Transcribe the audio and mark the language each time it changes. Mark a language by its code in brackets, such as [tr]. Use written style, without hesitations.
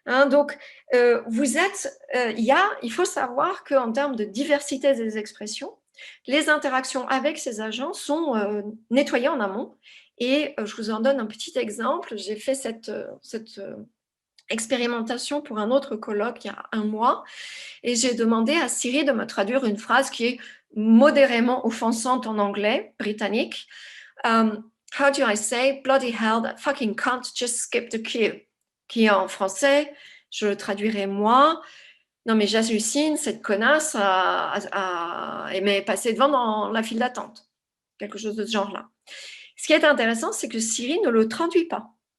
[fr] Donc, il faut savoir qu'en termes de diversité des expressions, les interactions avec ces agents sont nettoyées en amont. Et je vous en donne un petit exemple. J'ai fait cette expérimentation pour un autre colloque il y a 1 mois et j'ai demandé à Siri de me traduire une phrase qui est modérément offensante en anglais britannique. [en] How do I say bloody hell that fucking cunt just skipped the queue? [fr] Qui est en français, je le traduirai moi. Non mais j'hallucine, cette connasse m'est passée devant dans la file d'attente. Quelque chose de ce genre-là. Ce qui est intéressant, c'est que Siri ne le traduit pas.